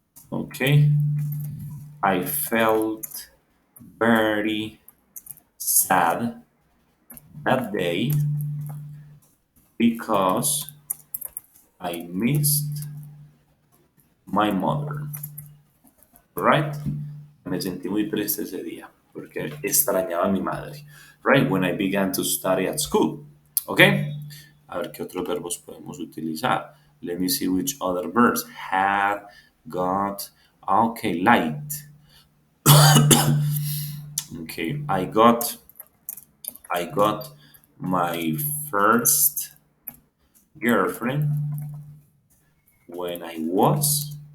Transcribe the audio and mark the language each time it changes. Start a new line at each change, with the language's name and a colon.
English: Okay, I felt very sad that day because I missed my mother. Right?
Spanish: Me sentí muy triste ese día porque extrañaba a mi madre.
English: Right? When I began to study at school. Okay?
Spanish: A ver qué otros verbos podemos utilizar.
English: Let me see which other verbs. Had, got. Okay, light. Okay, I got my first girlfriend when I was.